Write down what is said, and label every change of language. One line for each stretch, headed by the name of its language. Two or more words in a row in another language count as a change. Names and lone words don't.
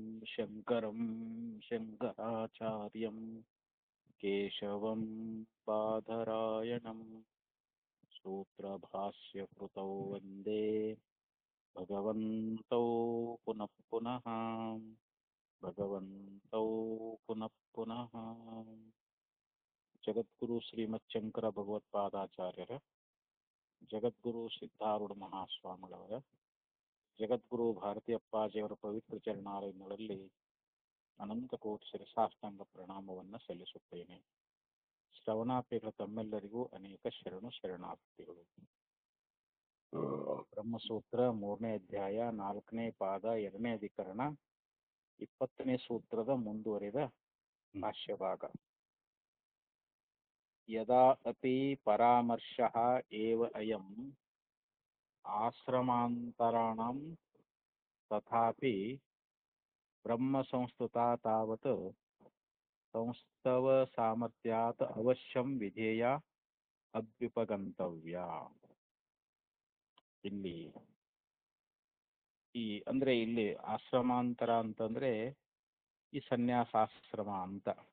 Sanskrit: शङ्करं शङ्कराचार्यं केशवं बादरायणं सूत्रभाष्यकृतौ वन्दे भगवन्तौ पुनः पुनः भगवन्तौ पुनः पुनः
Kannada: ಜಗದ್ಗುರು ಶ್ರೀಮಚ್ಚಂಕರ ಭಗವತ್ಪಾದಾಚಾರ್ಯರ ಜಗದ್ಗುರು ಸಿದ್ಧಾರೂಢ ಮಹಾಸ್ವಾಮಿಗಳವರ ಜಗದ್ಗುರು ಭಾರತೀ ಅಪ್ಪಾಜಿಯವರ ಪವಿತ್ರ ಚರಣಾಲಯಗಳಲ್ಲಿ ಅನಂತ ಕೋಟಿ ಶಿರಸಾಷ್ಟಾಂಗ ಪ್ರಣಾಮವನ್ನು ಸಲ್ಲಿಸುತ್ತೇನೆ. ಶ್ರವಣಾಪೇಕ್ಷ ತಮ್ಮೆಲ್ಲರಿಗೂ ಅನೇಕ ಶರಣಾರ್ಥಿಗಳು. ಬ್ರಹ್ಮಸೂತ್ರ 3ನೇ ಅಧ್ಯಾಯ 4ನೇ ಪಾದ 2ನೇ ಅಧಿಕರಣ 20ನೇ ಸೂತ್ರದ ಮುಂದುವರಿದ ಭಾಷ್ಯಭಾಗ.
Sanskrit: ಯದಾ ಅಪಿ ಪರಾಮರ್ಶಃ ಏವ ಅಯಂ ಆಶ್ರಮಾಂತರಾಣಂ ತಥಾಪಿ ಬ್ರಹ್ಮ ಸಂಸ್ತುತಾ ತಾವತ್ ಸಂಸ್ತವ ಸಾಮರ್ಥ್ಯಾತ್ ಅವಶ್ಯಂ ವಿಧೇಯ ಅಭ್ಯುಪಗಂತವ್ಯ.
Kannada: ಇಲ್ಲಿ ಆಶ್ರಮಾಂತರ ಅಂತಂದ್ರೆ ಈ ಸನ್ಯಾಸಾಶ್ರಮ ಅಂತ.